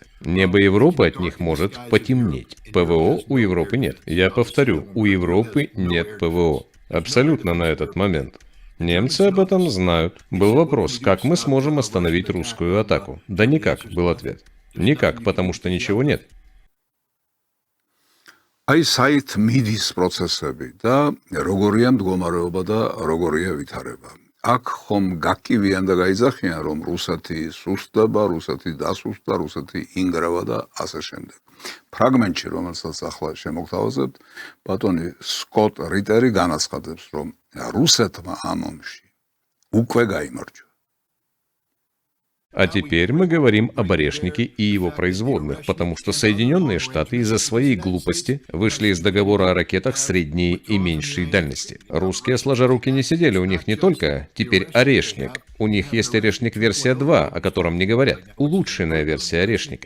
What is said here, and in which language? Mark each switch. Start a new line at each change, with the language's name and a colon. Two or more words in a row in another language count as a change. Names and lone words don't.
Russian: Небо Европы от них может потемнеть. ПВО у Европы нет. Я повторю, у Европы нет ПВО. Абсолютно на этот момент. Немцы об этом знают. Был вопрос, как мы сможем остановить русскую атаку? Да никак, был ответ. Никак, потому что ничего нет.
Georgian: აი საით მიდის პროცესები და როგორია მდგომარეობა და როგორია ვითარება. აქ ხომ გაკივიან და გაიძახიან, რომ რუსეთი სუსტდება, რუსეთი დასუსტდა, რუსეთი ინგრევა და ასე შემდეგ. ფრაგმენტში, რომელსაც ახლა შემოგთავაზებთ, ბატონი სკოტ რიტერი განაცხადებს, რომ რუსეთმა ამ ომში უკვე გაიმარჯვა.
Russian: А теперь мы говорим об Орешнике и его производных, потому что Соединенные Штаты из-за своей глупости вышли из договора о ракетах средней и меньшей дальности. Русские, сложа руки, не сидели, у них не только теперь Орешник, у них есть Орешник версия 2, о котором не говорят, улучшенная версия Орешника.